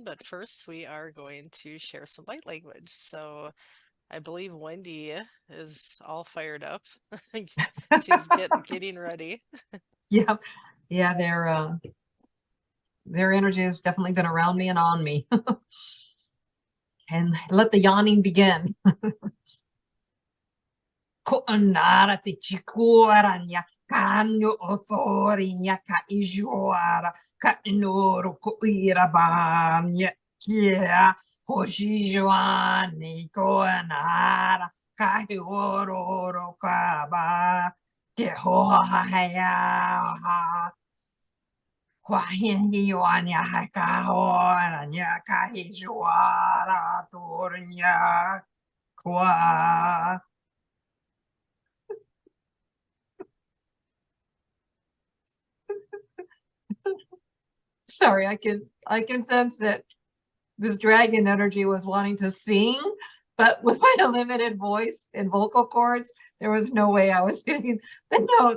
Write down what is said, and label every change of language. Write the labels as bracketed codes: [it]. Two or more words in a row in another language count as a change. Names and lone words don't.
[en] But first, we are going to share some light language. So I believe Wendy is all fired up. She's getting ready. Yeah, yeah, their energy has definitely been around me and on me. And let the yawning begin. Ko anara te chikuaranya kanyo othorinya ka ijuara ka inoro ko irabanya kia hojijuani ko anara ka hiororo ka ba ke hohaya Wahinya hakahoanya kahijuara turnya kwa. Sorry, I can sense that this dragon energy was wanting to sing, but with my limited voice and vocal cords, there was no way I was hitting the notes.